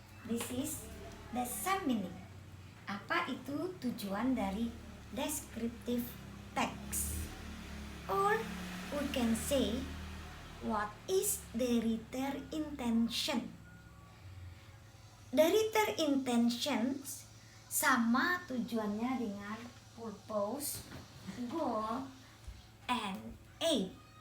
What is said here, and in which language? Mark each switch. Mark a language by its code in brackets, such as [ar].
[en] This is the same meaning. [id] Apa itu tujuan dari descriptive text? [en] Or we can say, what is the writer intention? The writer intentions [id] sama tujuannya dengan [en] purpose, goal, and aim.